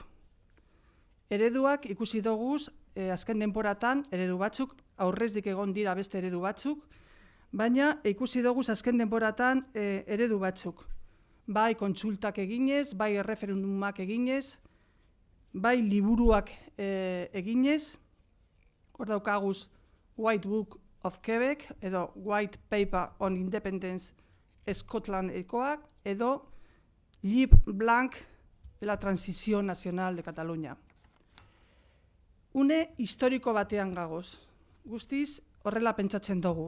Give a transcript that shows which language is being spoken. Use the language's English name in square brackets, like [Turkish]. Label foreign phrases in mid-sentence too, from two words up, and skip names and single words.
[Basque] Ereduak ikusi doguz, azken denporatan eredu batzuk, aurrezdik egon dira beste eredu batzuk, baina ikusi doguz azken denporatan eredu batzuk. Bai kontsultak eginez, bai erreferendumak eginez, bai liburuak eginez, hor daukaguz White Book of Quebec, edo White Paper on Independence Scotlandekoak, edo Llibre Blanc de la Transición Nacional de Cataluña. Une historiko batean gagoz, guztiz horrela pentsatzen dugu.